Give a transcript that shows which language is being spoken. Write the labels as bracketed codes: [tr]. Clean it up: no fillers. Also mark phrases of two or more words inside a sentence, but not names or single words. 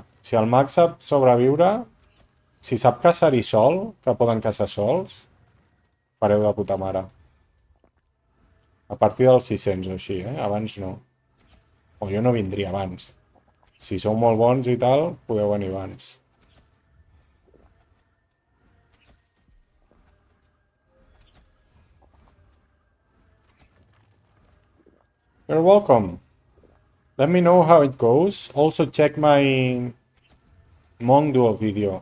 [ca] Si el mag sap sobreviure, si sap caçar-hi sol, que poden caçar sols, fareu de puta mare. A partir dels 600 o així, abans no. O jo no vindria abans. Si sou molt bons i tal, podeu venir abans. [en] You're welcome. Let me know how it goes. Also check my Monk Duo video.